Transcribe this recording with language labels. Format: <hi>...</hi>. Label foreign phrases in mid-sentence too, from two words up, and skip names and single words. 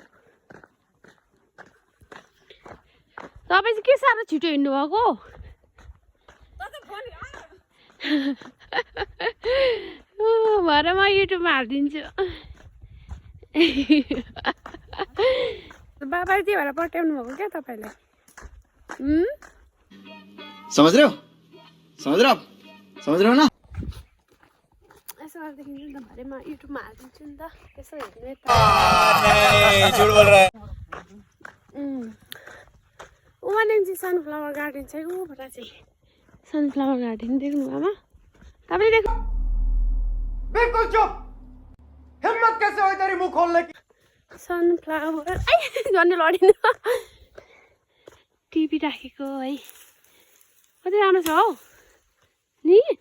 <ne>तपाईँ चाहिँ के साह्रो छिटो हिँड्नु भएको भरे म युट्युबमा हालिदिन्छु बाबाले त्यही भएर पट्याउनु भएको क्या तपाईँलाई</ne> <hi>समझ रहे हो ना</hi> <ne>यसो गर्दाखेरि नि त भरे म युट्युबमा हालिदिन्छु नि त त्यसो हेर्ने त</ne> <hi>झूठ बोल रहा है</hi> <ne>उमाले चाहिँ सनफ्लावर गार्डन छ ऊबाट चाहिँ सनफ्लावर गार्डन देख्नु आमा तपाईले देख्नु</ne> <hi>बिल्कुल चुप हिम्मत कैसे हो तेरी मुंह खोलने की</hi> <ne>सनफ्लावर आई झन् लडिनु टिभी राखेको है कति राम्रो छ हौ नि</ne>